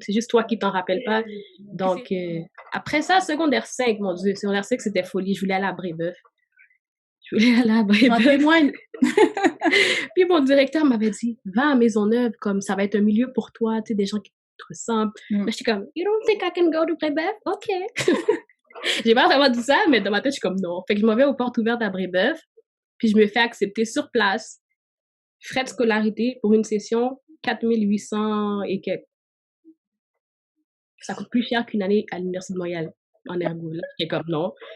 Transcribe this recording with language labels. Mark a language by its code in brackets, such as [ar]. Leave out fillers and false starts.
[fr] C'est juste toi qui t'en rappelles pas. Donc, après ça, secondaire 5, mon Dieu, secondaire 5, c'était folie. Je voulais aller à Brébeuf. Je voulais aller à Brébeuf. témoigne. Puis mon directeur m'avait dit, va à Maisonneuve, comme ça va être un milieu pour toi, tu sais, des gens qui te ressemblent. Mais j'étais comme, [en] you don't think I can go to Brébeuf? [fr] OK. J'ai pas vraiment dit ça, mais dans ma tête, je suis comme non. Fait que je m'en vais aux portes ouvertes à Brébeuf, puis je me fais accepter sur place. Frais de scolarité pour une session, 4800 et quelques. Ça coûte plus cher qu'une année à l'Université de Montréal, en ergo. Là, j'étais comme non.